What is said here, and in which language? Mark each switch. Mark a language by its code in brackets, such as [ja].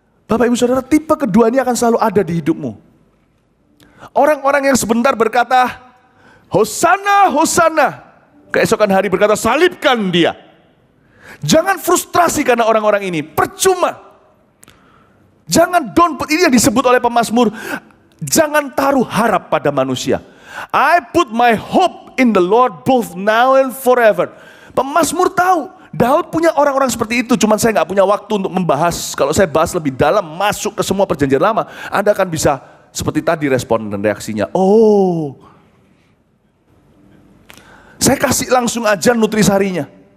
[id] Bapak Ibu Saudara, tipe kedua ini akan selalu ada di hidupmu. Orang-orang yang sebentar berkata, Hosana, Hosana. Keesokan hari berkata, salibkan dia. Jangan frustrasi karena orang-orang ini. Percuma. Jangan ini yang disebut oleh pemazmur, jangan taruh harap pada manusia. [en] I put my hope in the Lord both now and forever. [id] Pemazmur tahu, Daud punya orang-orang seperti itu, cuman saya nggak punya waktu untuk membahas. Kalau saya bahas lebih dalam, masuk ke semua perjanjian lama, Anda akan bisa seperti tadi respon dan reaksinya. Oh, saya kasih langsung aja nutrisarinya.